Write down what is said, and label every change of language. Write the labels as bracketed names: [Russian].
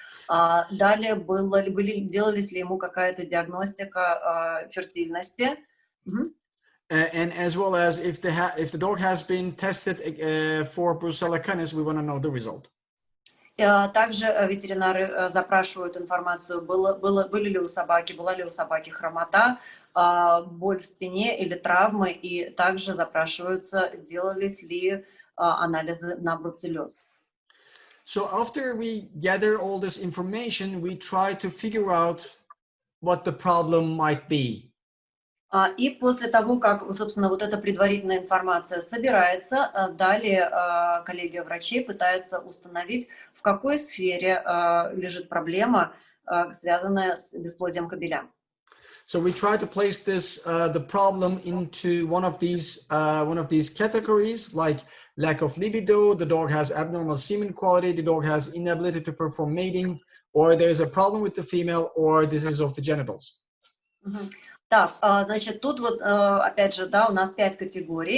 [Russian] Далее делались ли ему какая-то диагностика фертильности. [English] And as well as if the dog has been tested for Brucella canis, we want to know the result. [Russian] Также ветеринары запрашивают информацию, была ли у собаки хромота, боль в спине или травмы, и также запрашиваются, делались ли анализы на бруцеллез. [English] So after we gather all this information, we try to figure out what the problem might be. [Russian] И после того, как, собственно, вот эта предварительная информация собирается, далее коллегия врачей пытается установить, в какой сфере лежит проблема, связанная с бесплодием кобеля. [English] So we try to place the problem into one of these categories, like lack of libido, the dog has abnormal semen quality, the dog has inability to perform mating, or there's a problem with the female, or disease of the genitals. [Russian] Так, значит, тут вот, опять же, да, у нас 5 категорий.